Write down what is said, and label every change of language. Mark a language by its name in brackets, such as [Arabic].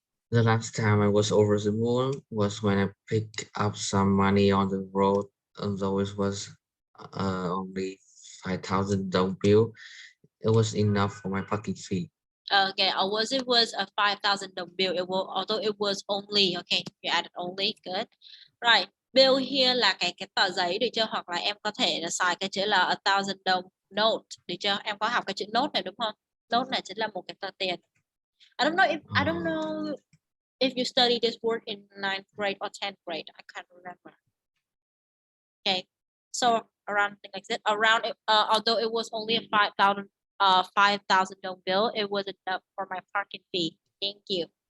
[English] The last time I was over the moon was when I picked up some money on the road, although it was only 5,000 dong bill. It was enough for my parking fee. Okay, or it was a 5,000 đồng bill. Although it was only. Okay, you added only. Good. Right. [Vietnamese] Bill here là cái tờ giấy, được chưa? Hoặc là em có thể là xài cái chữ là 1,000 đồng note, được chưa? Em có học cái chữ note này đúng không? Note này chính là một cái tờ tiền. [English] I don't know if you study this word in 9th grade or 10th grade. I can't remember. Okay, so around thing like that. Around although it was only a 5,000 dong bill, it was enough for my parking fee. Thank you.